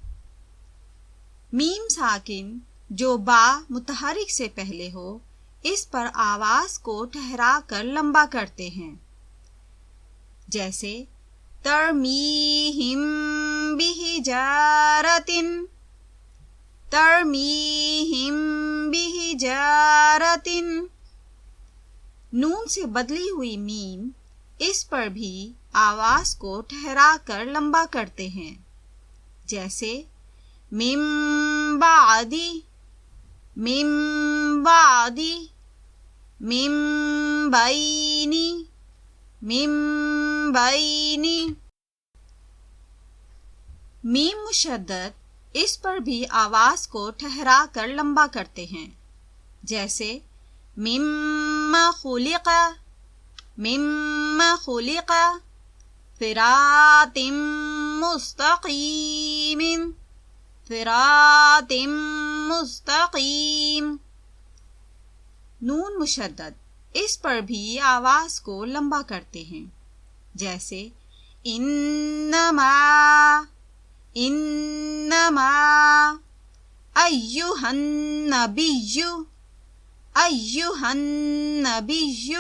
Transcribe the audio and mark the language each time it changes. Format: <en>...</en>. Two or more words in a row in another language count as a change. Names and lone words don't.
<ur>میم ساکن جو با متحرک سے پہلے ہو، اس پر آواز کو ٹھہرا کر لمبا کرتے ہیں، جیسے</ur> <ar>ترمیہم بحجارۃ، ترمیہم بحجارۃ۔</ar> <ur>نون سے بدلی ہوئی میم، اس پر بھی آواز کو ٹھہرا کر لمبا کرتے ہیں، جیسے</ur> <ar>من بعدی، من بعدی، من بینی، من بینی۔</ar> <ur>میم مشدد، اس پر بھی آواز کو ٹھہرا کر لمبا کرتے ہیں، جیسے</ur> <ar>مما خلق، مما خلق، صراط مستقیم، صراط مستقیم۔</ar> <ur>نون مشدد، اس پر بھی آواز کو لمبا کرتے ہیں، جیسے انما، انما،</ur> <ar>ایھا النبی، ایھا النبی۔</ar>